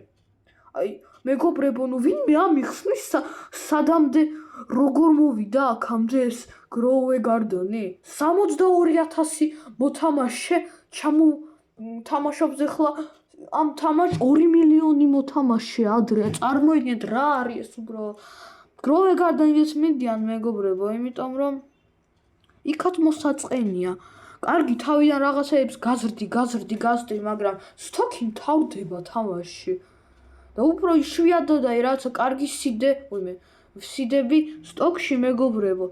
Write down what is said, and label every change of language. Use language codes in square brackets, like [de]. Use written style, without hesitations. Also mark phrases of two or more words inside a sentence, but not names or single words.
[ka] აი მეგობრებო, ვინმე ამიხსნის სადამდე როგორ მოვიდა აქამდე ეს Grow a Garden-ი? 62,000 მოთამაშე თამაშობს ახლა ამ თამაშს 2 მილიონი მოთამაშე ადრე. წარმოიდგინეთ რა არის ეს უბრალოდ. Grow a Garden-ის მიდიან მეგობრებო, იმიტომ რომ იქაც მოსაწყენია. კარგი თავიდან რაღაცეებს გაზრდი, მაგრამ სტოკი მთავრდება თამაშში. და უფრო იშვიათად რაცა კარგი სიდები სტოკში მეგობრებო.